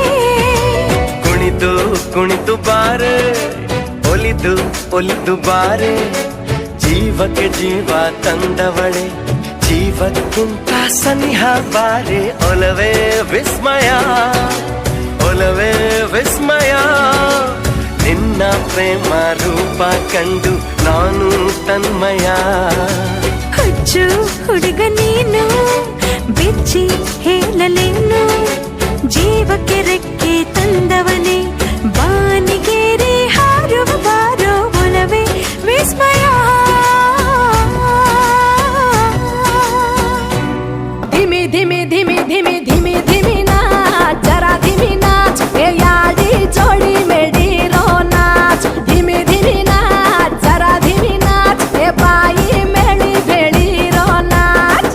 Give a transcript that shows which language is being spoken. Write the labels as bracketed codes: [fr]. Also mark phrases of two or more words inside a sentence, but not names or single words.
[kn] ಕುಣಿದು ಕುಣಿದು ಬಾರೆ ಒಲಿದು ಒಲಿದು ಬಾರೆ ಜೀವಕ್ಕೆ ಜೀವ ತಂದವಳೆ ಜೀವಕ್ಕಿಂತ ಸನಿಹ ಬಾರೆ ಒಲವೇ ವಿಸ್ಮಯ ಒಲವೇ ವಿಸ್ಮಯ ನಿನ್ನ ಪ್ರೇಮ ರೂಪ ಕಂಡು ನಾನು ತನ್ಮಯ ಹುಚ್ಚು ಹುಡುಗ ನೀನು ಬಿಚ್ಚಿ ಹೇಳಲೇನು ಜೀವಕ್ಕೆ ರೆಕ್ಕೆ ತಂದವನೇ ಬಾನಿಗೇರಿ ಹಾರುವ ಬಾರೋ ಒಲವೇ ವಿಸ್ಮಯ [hi] धीमी धीमी धीमी धीमी धीमी नाच जरा धीमी नाच ए यारी जोड़ी मेरी रो नाच धीमी धीमी नाच जरा धीमी नाच ए बाई मेरी भेड़ी रो नाच